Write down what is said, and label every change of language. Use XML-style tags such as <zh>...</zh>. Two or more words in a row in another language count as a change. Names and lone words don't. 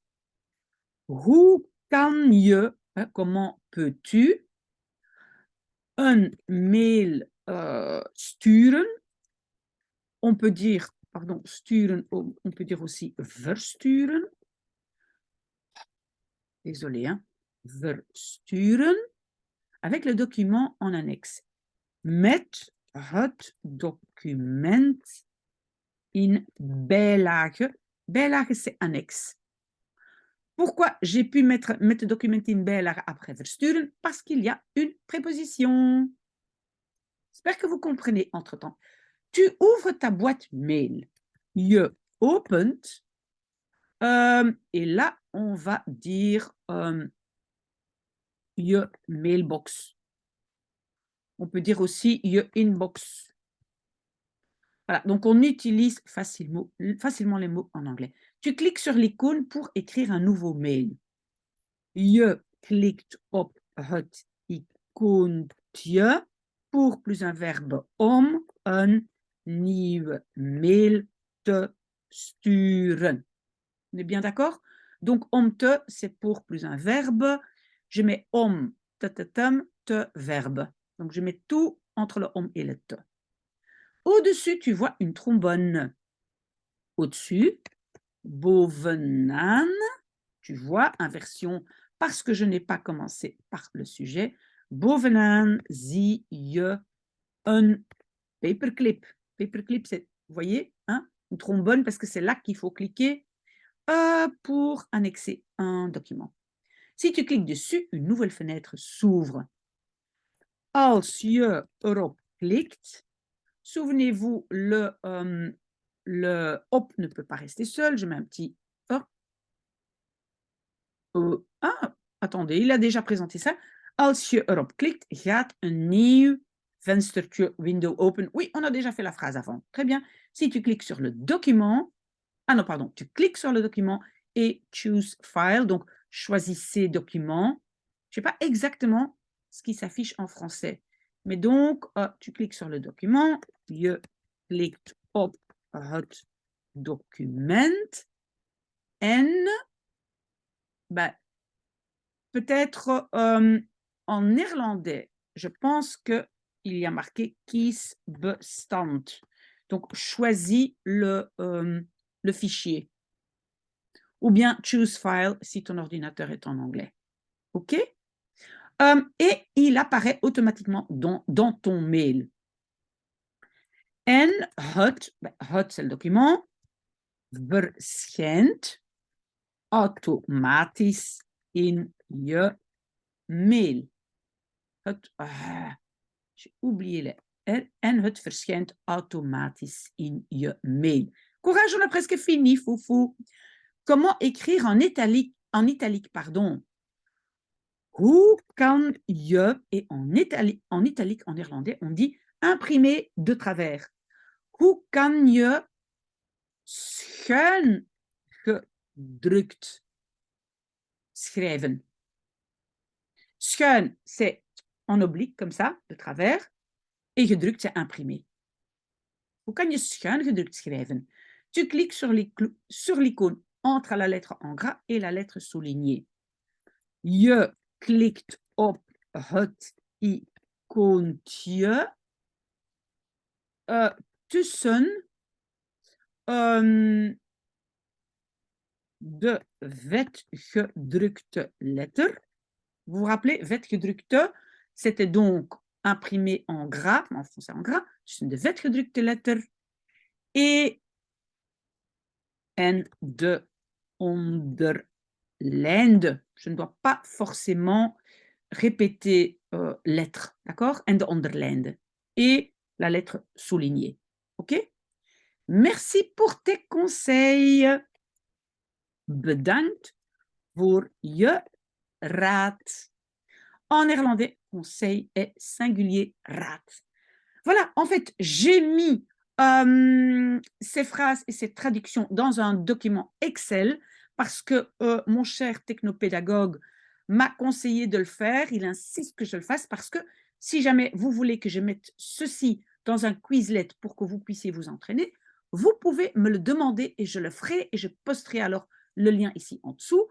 <nl>Hoe kan je,</nl> <fr>comment peux-tu un mail sturen? On peut dire, pardon, sturen, on peut dire aussi versturen. Désolé, hein. Versturen avec le document en annexe.</fr> <nl>Met het document in bijlage. Bijlage,</nl> <fr>c'est annexe. Pourquoi j'ai pu mettre</fr> <nl>document in bijlage</nl> <fr>après versturen? Parce qu'il y a une préposition. J'espère que vous comprenez entre-temps. Tu ouvres ta boîte mail.</fr> <nl>Je opent.</nl> <fr>Et là, on va dire</fr> <nl>je mailbox.</nl> <fr>On peut dire aussi</fr> <nl>je inbox.</nl> <fr>Voilà, donc on utilise facilement les mots en anglais. Tu cliques sur l'icône pour écrire un nouveau mail.</fr> <nl>Je klikt op het icoontje</nl> <fr>pour plus un verbe</fr> <nl>om een nieuwe mail te sturen.</nl> <fr>On est bien d'accord? Donc,</fr> <nl>om te,</nl> <fr>c'est pour plus un verbe. Je mets</fr> <nl>om, te,</nl> <fr>verbe. Donc, je mets tout entre le om et le te. Au-dessus, tu vois une trombone. Au-dessus, bovenaan, tu vois, inversion, parce que je n'ai pas commencé par le sujet.</fr> <nl>Bovenaan zie je een paperclip. Paperclip,</nl> <fr>c'est, vous voyez, hein, une trombone, parce que c'est là qu'il faut cliquer pour annexer un document. Si tu cliques dessus, une nouvelle fenêtre s'ouvre.</fr> <nl>Als je erop klikt,</nl> <fr>souvenez-vous, le op ne peut pas rester seul. Je mets un petit attendez, il a déjà présenté ça.</fr> <nl>Als je erop klikt, gaat een nieuw venstertje, window open.</nl> <fr>Oui, on a déjà fait la phrase avant. Très bien. Si tu cliques sur le document, non, pardon, tu cliques sur le document et</fr> <en>choose file,</en> <fr>donc choisissez document. Je ne sais pas exactement ce qui s'affiche en français, mais donc tu cliques sur le document,</fr> <nl>je klikt op het document en ben,</nl> <fr>peut-être en néerlandais, je pense qu'il y a marqué kiesbestand. Donc, choisis le fichier. Ou bien</fr> <en>choose file</en> <fr>si ton ordinateur est en anglais. OK? Et il apparaît automatiquement dans ton mail.</fr> <nl>En het,</nl> <fr>c'est le document,</fr> <nl>verschijnt automatisch in je mail.</nl> <fr>J'ai oublié les R.</fr> <nl>En het verschijnt automatisch in je mail.</nl> <fr>Courage, on a presque fini, foufou. Comment écrire en italique, pardon.</fr> <nl>Hoe kan je,</nl> <fr>et en italique en néerlandais, on dit imprimer de travers.</fr> <nl>Hoe kan je schuin gedrukt schrijven? Schuin,</nl> <fr>c'est en oblique, comme ça, de travers. Et gedrukt, c'est imprimé.</fr> <nl>Hoe kan je schuin gedrukt schrijven?</nl> <fr>Tu cliques sur l'icône entre la lettre en gras et la lettre soulignée.</fr> <nl>Je klikt op het icoontje tussen de vetgedrukte letter.</nl> <fr>Vous vous rappelez, vetgedrukte, c'était donc imprimé en gras, en français en gras,</fr> <nl>tussen de vetgedrukte letter</nl> <fr>et</fr> <nl>en de onderlijnde.</nl> <fr>Je ne dois pas forcément répéter lettre, d'accord?</fr> <nl>En de onderlijnde.</nl> <fr>Et la lettre soulignée. OK? Merci pour tes conseils.</fr> <nl>Bedankt voor je raad.</nl> <fr>En néerlandais, conseil est singulier raad. Voilà, en fait, j'ai mis ces phrases et ces traductions dans un document Excel parce que mon cher technopédagogue m'a conseillé de le faire. Il insiste que je le fasse parce que si jamais vous voulez que je mette ceci dans un Quizlet pour que vous puissiez vous entraîner, vous pouvez me le demander et je le ferai et je posterai alors le lien ici en dessous.</fr>